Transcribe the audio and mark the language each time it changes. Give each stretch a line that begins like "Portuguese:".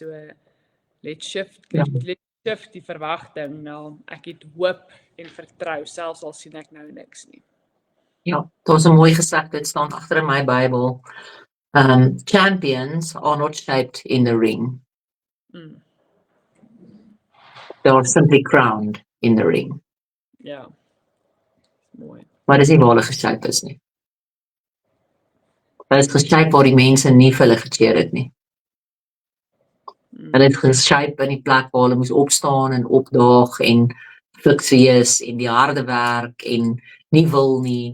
Afrikaans: So,
English: let's shift
Afrikaans: die verwagting na ek het hoop en vertrou, selfs al sien ek nou niks nie. ja, daar's 'n mooi gesegde, dit staan agter in my Bybel.
English: Champions are not shaped in the ring. They are simply crowned in the ring.
Afrikaans: Ja, mooi. Maar dis nie waar hulle geshape is nie. Hulle is geshape waar die mense nie vir hulle gecheer het nie. Hulle het geshape in die plek waar hulle moes opstaan en opdaag en fiks wees en die harde werk en nie wil nie.